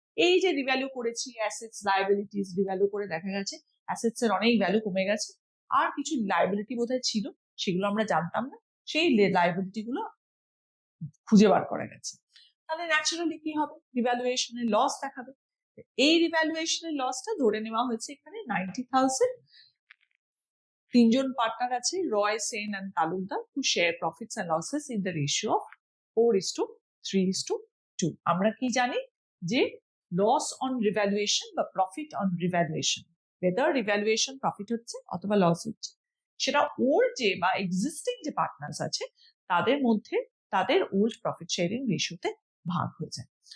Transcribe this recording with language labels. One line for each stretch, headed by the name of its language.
Bangla: এই যে রিভ্যালু করেছি অ্যাসেটস লায়াবিলিটিস, রিভ্যালু করে দেখা গেছে অ্যাসেটস এর অনেক ভ্যালু কমে গেছে, আর কিছু লায়াবিলিটি বোধহয় ছিল সেগুলো আমরা জানতাম না, সেই লায়াবিলিটি গুলো খুঁজে বার করা গেছে। তাহলে ন্যাচারালি কি হবে? রিভ্যালুয়েশনের লস দেখাবে। এই রিভ্যালুয়েশনের লসটা ধরে নেওয়া হয়েছে এখানে 90,000। তিনজন পার্টনার আছে,
English: Roy, Sen and Talukdar, who share profits and losses in the ratio of 4:3:2.
Bangla: আমরা কি জানি যে লস অন রিভ্যালুয়েশন বা profit on revaluation, whether revaluation profit হচ্ছে অথবা লস হচ্ছে, সেটা ওল্ড যে বা এক্সিস্টিং যে পার্টনার্স আছে তাদের মধ্যে তাদের ওল্ড প্রফিট শেয়ারিং রেশিওতে ভাগ হয়ে যায়।